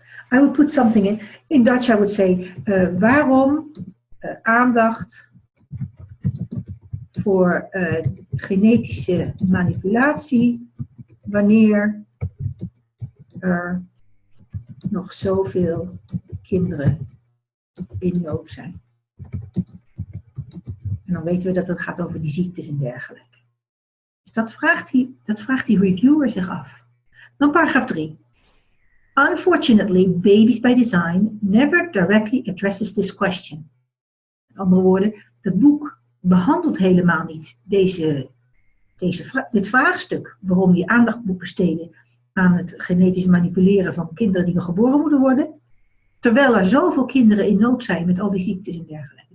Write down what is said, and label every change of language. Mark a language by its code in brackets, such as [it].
[en] I would put something in Dutch I would say, [nl] waarom aandacht voor genetische manipulatie wanneer er nog zoveel kinderen in nood zijn. En dan weten we dat het gaat over die ziektes en dergelijke. Dus dat vraagt die reviewer zich af. Dan paragraaf 3. [en] Unfortunately, Babies by Design never directly addresses this question. [nl] Met andere woorden, het boek behandelt helemaal niet dit vraagstuk waarom je aandacht moet besteden aan het genetisch manipuleren van kinderen die nog geboren moeten worden, terwijl er zoveel kinderen in nood zijn met al die ziektes en dergelijke.